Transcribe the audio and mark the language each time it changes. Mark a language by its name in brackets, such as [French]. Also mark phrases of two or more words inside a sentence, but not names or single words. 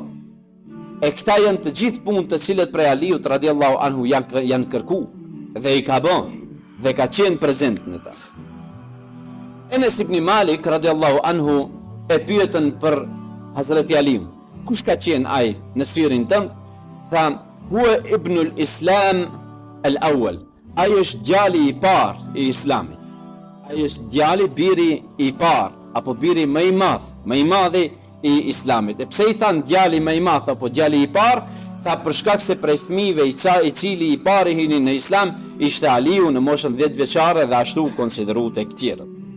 [Albanian] E këta janë të gjithë punët të cilët prej Aliut [Arabic] رضي الله عنه [Albanian] janë kërkuar dhe i ka bën dhe ka qenë prezent në ta. Enes ibn Malik [Arabic] رضي الله عنه [Albanian] e pyetën për Hazreti Aliun. Kush ka qenë ai në sfirin tënd? Tha, [Arabic] هو ابن الإسلام الأول. [Albanian] Ai është djali i parë i Islamit. Ai është djali, biri i parë apo biri më i madh i Islamit. E pse i than djali më i madh apo djali i parë? Tha për shkak se prej fëmijëve i cili i pari hini në Islam ishte Aliu në moshën 10 vjeçare dhe ashtu konsideruar tek tjerët.